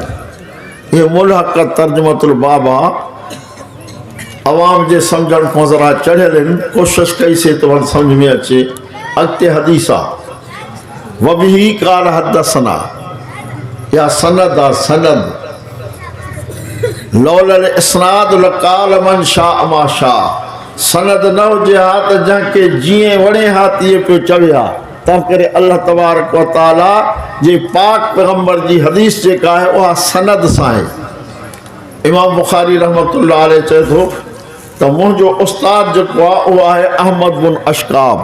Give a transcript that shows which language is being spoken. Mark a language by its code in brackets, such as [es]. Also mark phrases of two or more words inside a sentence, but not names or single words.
[sd] इहो मुल्हक़ [ar] ترجمة الباب [sd] आहे। अवाम जे सम्झण खां ज़रा चढ़ियल आहिनि, कोशिशि कईसीं त वरी सम्झ में अचे। अॻिते हदीस आहे [ar] وبه قال حدثنا, [sd] या सनद आहे। [ar] سند لولا الإسناد لقال من شاء ما شاء. [sd] सनद न हुजे हा त जंहिंखे जीअं वणे हा तीअं पियो चवे हा। तंहिं करे अल्लाह [ar] تبارك وتعالى [sd] जे पाक पैगंबर जी हदीस जेका आहे उहा सनद सां आहे। इमाम बुखारी [ar] رحمة الله عليه [sd] चए थो त मुंहिंजो उस्ताद जेको आहे उहो आहे अहमद बिन अशकाब।